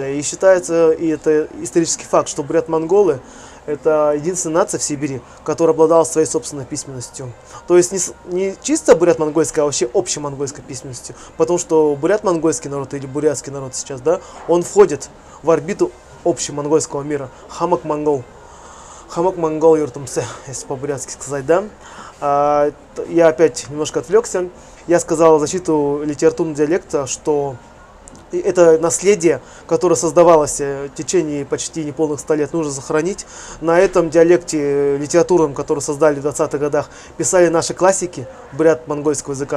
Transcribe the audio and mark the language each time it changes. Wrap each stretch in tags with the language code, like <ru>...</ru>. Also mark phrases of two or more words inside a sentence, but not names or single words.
<ru>И считается, и это исторический факт, что бурят-монголы это единственная нация в Сибири, которая обладала своей собственной письменностью. То есть не чисто бурят-монгольская, а вообще общемонгольской письменностью. Потому что бурят-монгольский народ или бурятский народ сейчас, да, он входит в орбиту общемонгольского мира.</ru> <bua>Хамак-монгол. Хамак-монгол юртумсе,</bua> <ru>если по-бурятски сказать, да. Я опять немножко отвлекся. Я сказал в защиту литературного диалекта, что это наследие, которое создавалось в течение почти неполных 100 лет, нужно сохранить. На этом диалекте литературном, который создали в 20-х годах, писали наши классики бурят-монгольского языка.</ru>